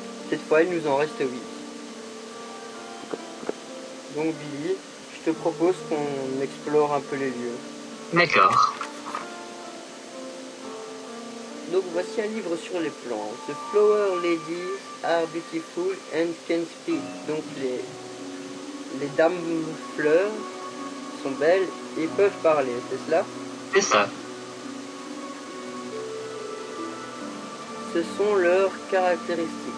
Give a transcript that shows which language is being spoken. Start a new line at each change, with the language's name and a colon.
French: Cette fois, il nous en reste 8. Donc Billy, je te propose qu'on explore un peu les lieux. D'accord. Donc voici un livre sur les plantes.
English: The flower ladies are beautiful and can speak.
French: Donc les dames fleurs sont belles et peuvent parler, c'est cela? C'est ça. Ce sont leurs caractéristiques.